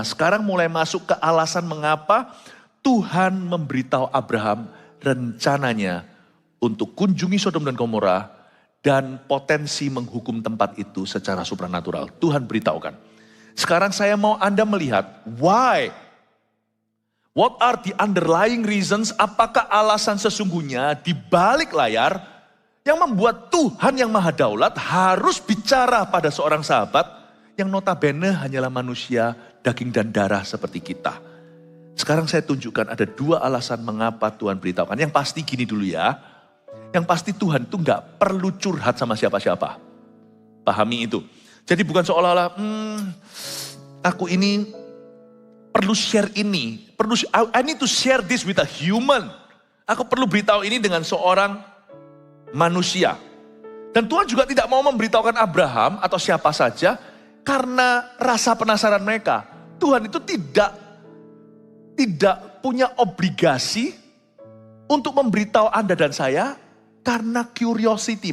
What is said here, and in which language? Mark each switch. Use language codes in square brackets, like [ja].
[id] Nah, sekarang mulai masuk ke alasan mengapa Tuhan memberitahu Abraham rencananya untuk kunjungi Sodom dan Gomora dan potensi menghukum tempat itu secara supranatural. Tuhan beritahukan. Sekarang saya mau Anda melihat why. [en] What are the underlying reasons? [id] Apakah alasan sesungguhnya di balik layar yang membuat Tuhan yang Maha Daulat harus bicara pada seorang sahabat yang notabene hanyalah manusia daging dan darah seperti kita. Sekarang saya tunjukkan ada dua alasan mengapa Tuhan beritahukan. Yang pasti gini dulu ya. Yang pasti Tuhan tuh gak perlu curhat sama siapa-siapa. Pahami itu. Jadi bukan seolah-olah, aku ini perlu share ini. [en] I need to share this with a human. [id] Aku perlu beritahu ini dengan seorang manusia. Dan Tuhan juga tidak mau memberitahukan Abraham atau siapa saja karena rasa penasaran mereka. Tuhan itu tidak punya obligasi untuk memberitahu Anda dan saya karena curiosity.